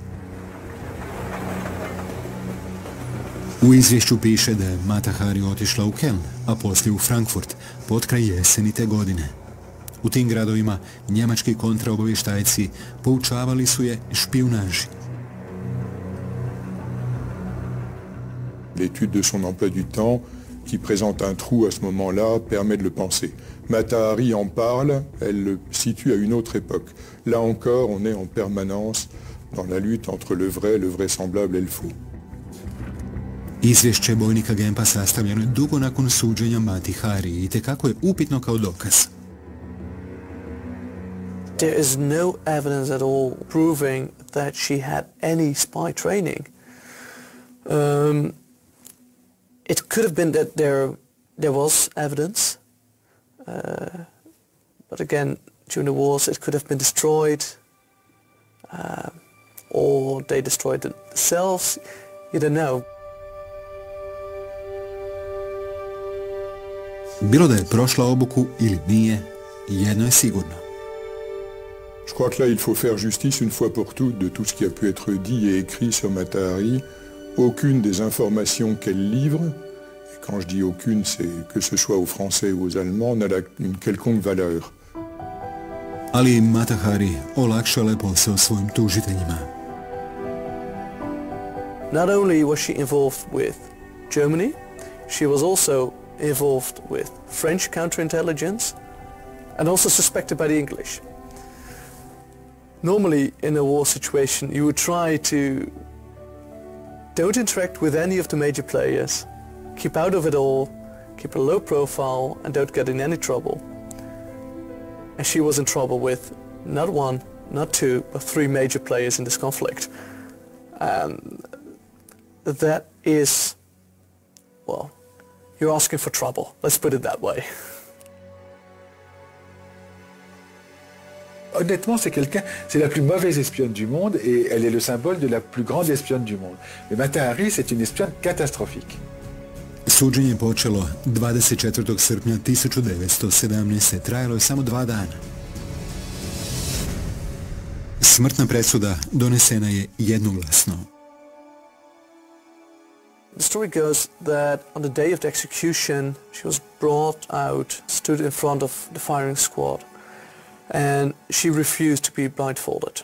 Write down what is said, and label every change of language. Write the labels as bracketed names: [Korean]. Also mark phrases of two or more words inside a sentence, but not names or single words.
[Croatian] U izvješću piše da je Matu Hari otišla u Keln, a poslije u Frankfurt, potkraj jeseni te godine. U tim gradovima njemački kontraobavještajci poučavali su je špijunaži. [French] L'étude de son emploi du temps, qui présente un trou à ce moment-là, permet de le penser. Matu Hari en parle, elle le situe à une autre époque. Là encore, on est en permanence dans la lutte entre le vrai, le vraisemblable et le faux. [Croatian] Izvješće bojnika Gempa sastavljeno je dugo nakon suđenja Matu Hari i tekako je upitno kao dokaz. [English] There is no evidence at all proving that she had any spy training. It could have been that there was evidence, but again, during the wars it could have been destroyed, or they destroyed it themselves. You don't know. [Croatian] Bilo da je prošla obuku ili nije, jedno je sigurno. [French] Je crois que là, il faut faire justice une fois pour toutes de tout ce qui a pu être dit et écrit sur Matu Hari. Aucune des informations qu'elle livre, et quand je dis aucune, c'est que ce soit aux Français ou aux Allemands, n'a une quelconque valeur. [Croatian] Ali Matu Hari olakšala je posao svojim tužiteljima. [English] Not only was she involved with Germany, she was also involved with French counterintelligence and also suspected by the English. Normally in a war situation you would try to don't interact with any of the major players, keep out of it all, keep a low profile and don't get in any trouble. And she was in trouble with not one, not two, but three major players in this conflict. And that is, well, you're asking for trouble, let's put it that way. [French] Honnêtement, c'est la plus mauvaise espionne du monde et elle est le symbole de la plus grande espionne du monde. Mais Matu Hari, c'est une espionne catastrophique. [Croatian] Suđenje je počelo 24. srpnja 1917. Trajalo je samo 2 dana. Smrtna presuda donesena je jednoglasno. [English] The story goes that on the day of the execution she was brought out, stood in front of the firing squad, and she refused to be blindfolded.